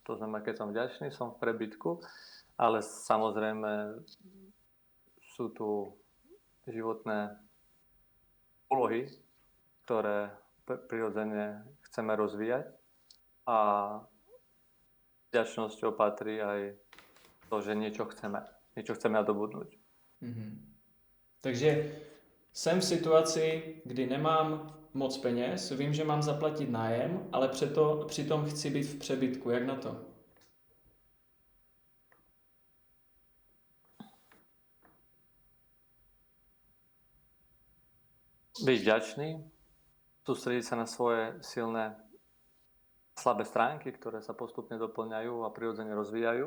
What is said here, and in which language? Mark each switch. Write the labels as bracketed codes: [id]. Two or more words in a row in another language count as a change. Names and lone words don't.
[sk] To znamená, keď som vďačný, som v prebytku, ale samozrejme sú tu životné úlohy, ktoré prirodzene chceme rozvíjať a vďačnosťou patrí aj to, že niečo chceme nadobudnúť. [cs] Takže jsem v situaci, kdy nemám moc peněz, vím, že mám zaplatit nájem, ale přitom chci být v přebytku. Jak na to? [sk] Byť vďačný, sústrediť sa na svoje silné slabé stránky, ktoré sa postupne doplňajú a prirodzene rozvíjajú.